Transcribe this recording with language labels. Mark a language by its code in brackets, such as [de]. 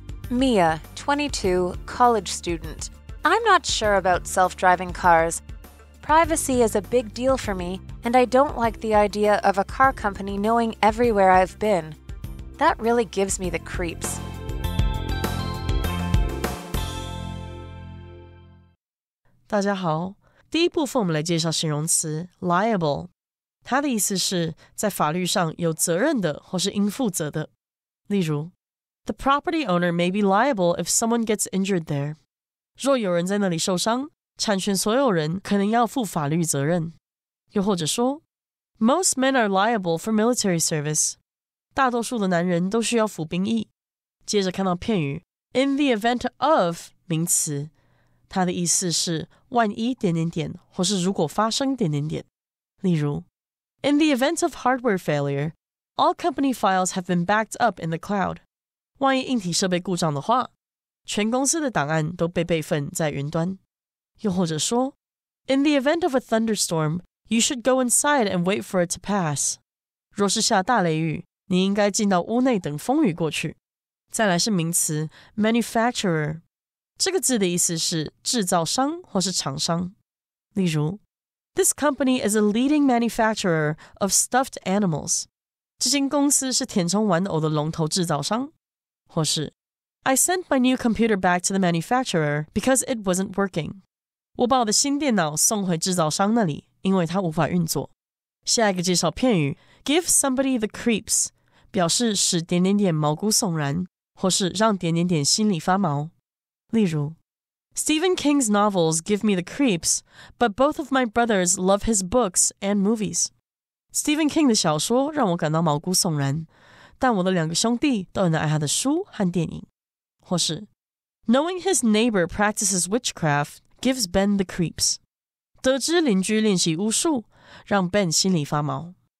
[en] Mia, 22, college student. I'm not sure about self-driving cars. Privacy is a big deal for me, and I don't like the idea of a car company knowing everywhere I've been. That really gives me the creeps. [zh] 大家好，第一部分我们来介绍形容词 liable。它的意思是在法律上有责任的或是应负责的。例如 [en] The property owner may be liable if someone gets injured there. [zh] 若有人在那里受伤，产权所有人可能要负法律责任。又或者说 [en] Most men are liable for military service. [zh] 大多数的男人都需要服兵役。接着看到片语 [en] In the event of [zh] 名词，它的意思是万一……或是如果发生……例如 [en] In the event of hardware failure, all company files have been backed up in the cloud. [zh] 万一硬体设备故障的话，全公司的档案都被备份在云端。又或者说 [en] In the event of a thunderstorm, you should go inside and wait for it to pass. [zh] 若是下大雷雨，你应该进到屋内等风雨过去。再来是名词 manufacturer， 这个字的意思是制造商或是厂商。例如 [en] This company is a leading manufacturer of stuffed animals. [zh] 这间公司是填充玩偶的龙头制造商。或是 [en] I sent my new computer back to the manufacturer because it wasn't working. [zh] 我把我的新电脑送回制造商那里，因为它无法运作。下一个介绍片语 [en] give somebody the creeps， [zh] 表示使……毛骨悚然，或是让……心里发毛。例如 [en] Stephen King's novels give me the creeps, but both of my brothers love his books and movies. [zh] Stephen King 的小说让我感到毛骨悚然，但我的2个兄弟都很爱他的书和电影。或是 [en] Knowing his neighbor practices witchcraft gives Ben the creeps. [zh] 得知邻居练习巫术，让 Ben 心里发毛。